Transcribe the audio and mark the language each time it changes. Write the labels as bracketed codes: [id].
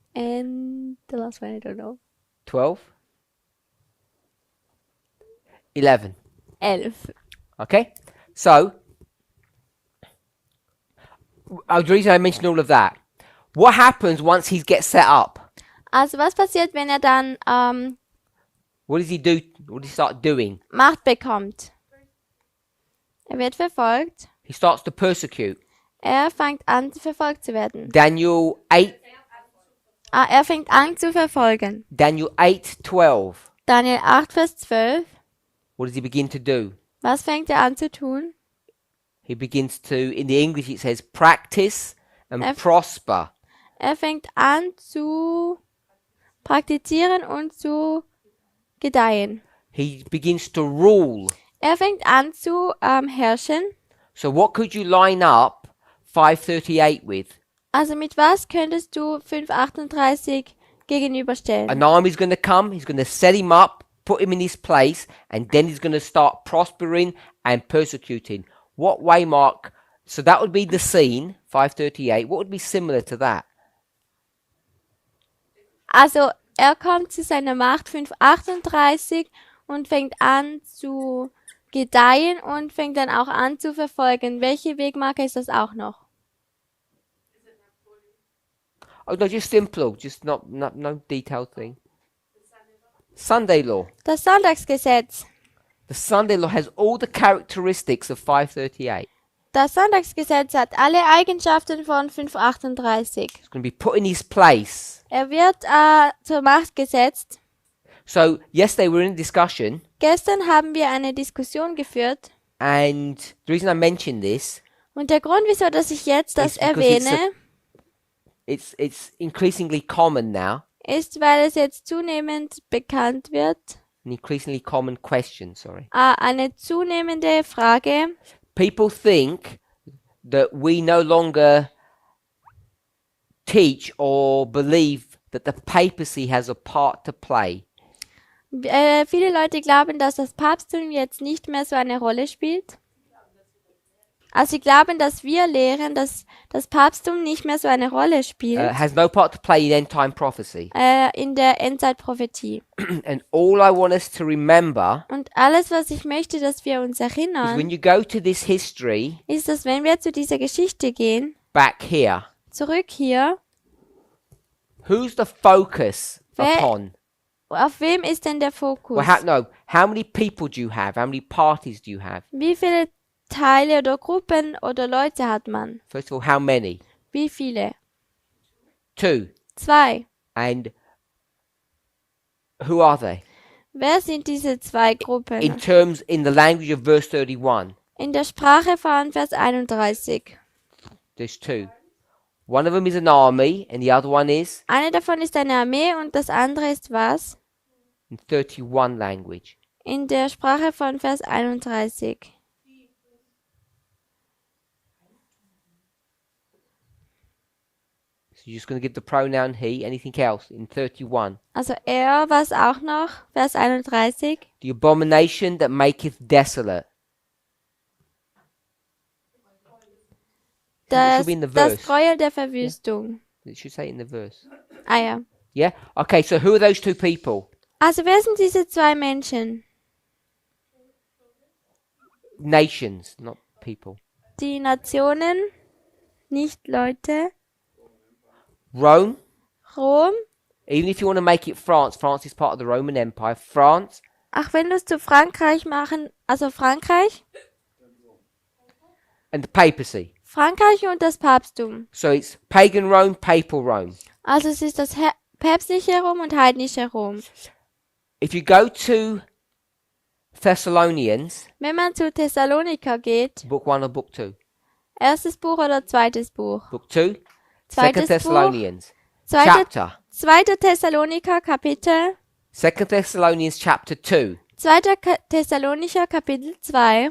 [en] And the last one, I don't know. 12, 11. 11. Okay? So, the reason I mentioned all of that, what happens once he gets set up? [de] Also was passiert, wenn er dann [en] What does he do? What does he start doing? [de] Macht bekommt? Er wird verfolgt. [en] He starts to persecute. [de] Er fängt an, verfolgt zu werden. [en] Daniel 8, [de] Er fängt an zu verfolgen. [en] Daniel 8:12. [de] Daniel 8, Vers 12. [en] What does he begin to do? [de] Was fängt er an zu tun? [en] He begins to, in the English it says, practice and prosper. [de] Er fängt an zu praktizieren und zu gedeihen. [en] He begins to rule. [de] Er fängt an zu herrschen. [en] So what could you line up 5:38 with? [de] Also mit was könntest du 5:38 gegenüberstellen? [en] An army's going to come, he's going to set him up, put him in his place, and then he's going to start prospering and persecuting. What way, Mark? So that would be the scene, 5:38. What would be similar to that? [de] Also er kommt zu seiner Macht 5:38 und fängt an zu gedeihen und fängt dann auch an zu verfolgen. Welche Wegmarke ist das auch noch? [en] Oh no, just simple, just no detailed thing. Sunday law. [de] Das Sonntagsgesetz. [en] The Sunday law has all the characteristics of 5:38. [de] Das Sonntagsgesetz hat alle Eigenschaften von 5:38. [en] It's going to be put in his place. [de] Er wird zur Macht gesetzt. [en] So yesterday we were in a discussion, [de] Gestern haben wir eine Diskussion geführt. [en] and the reason I mentioned this, [de] Und der Grund, wieso dass ich jetzt das [en] It's because [de] erwähne, [en] it's increasingly common now, [de] ist, weil es jetzt zunehmend bekannt wird. [en] an increasingly common question, sorry. [de] Eine zunehmende Frage. [en] People think that we no longer teach or believe that the papacy has a part to play. [de] Viele Leute glauben, dass das Papsttum jetzt nicht mehr so eine Rolle spielt. Also sie glauben, dass wir lehren, dass das Papsttum nicht mehr so eine Rolle spielt [en] Has no part to play in end time prophecy. [de] in der Endzeitprophetie. [en] And all I want us to remember [de] Und alles, was ich möchte, dass wir uns [en] is when [de] erinnern, [en] you go to this history [de] ist, dass wenn wir zu dieser Geschichte gehen, [en] back here, [de] zurück hier, [en] who's the focus [de] Wer- [en] upon? [de] Auf wem ist denn der Fokus? [en] How many people do you have? How many parties do you have? [de] Wie viele Teile oder Gruppen oder Leute hat man? [en] First of all, how many? [de] Wie viele? [en] 2. [de] 2. [en] And who are they? [de] Wer sind diese zwei Gruppen? [en] In the language of verse 31, [de] In der Sprache von Vers 31. [en] there's 2. One of them is an army, and the other one is [de] Eine davon ist eine Armee und das andere ist was? [en] in 31 language. [de] In der Sprache von Vers 31. [en] So you're just going to give the pronoun he. Anything else in 31? [de] Also er, was auch noch? Vers 31. [en] The abomination that maketh desolate. [de] Das, [en] be in the das verse. [de] Gräuel der Verwüstung. [en] It should say it in the verse. [de] Ah ja. [en] Yeah? Okay, so who are those 2 people? [de] Also wer sind diese zwei Menschen? [en] Nations, not people. [de] Die Nationen, nicht Leute. [en] Rome. [de] Rom. [en] Even if you want to make it France, France is part of the Roman Empire. France [de] Ach, wenn du es zu Frankreich machen, also Frankreich? [en] and the papacy. [de] Frankreich und das Papsttum. [en] So it's pagan Rome, papal Rome. [de] Also es ist das päpstliche Rom und heidnische Rom. [en] If you go to Thessalonians, [de] Wenn man zu Thessaloniker geht, [en] book 1 or book 2? [de] erstes Buch oder zweites Buch? [en] Book 2? [de] Zweites [en] Second Thessalonians. [de] Zweite, [en] Chapter. [de] 2. Thessaloniker Kapitel. [en] Second Thessalonians chapter 2 [de] 2. Thessalonicher Kapitel 2